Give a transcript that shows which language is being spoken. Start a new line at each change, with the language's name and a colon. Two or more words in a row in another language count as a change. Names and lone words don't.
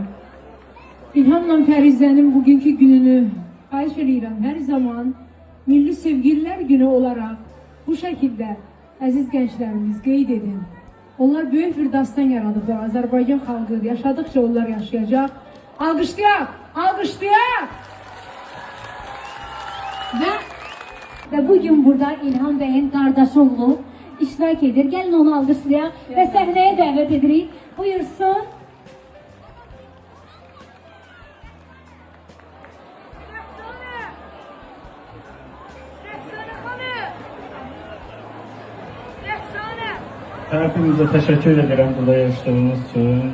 Azerbaijani: İlhamla Fərizənin bugünkü gününü xahiş edirəm. Hər zaman Milli Sevgililer Günü olarak bu şəkildə əziz gənclərimiz qeyd edin. Onlar böyük bir dastan yaradıblar. Azərbaycan xalqı yaşadıkça onlar yaşayacaq. Alqışlayaq, alqışlayaq.
Turkish: Ve bugün burada İlham Bey'in kardeşi oğlu iştirak edir. Gelin onu alqışlayaq ve sahneye davet edirik. Buyursun. Hepinize teşekkür ederim burada yarıştığınız için.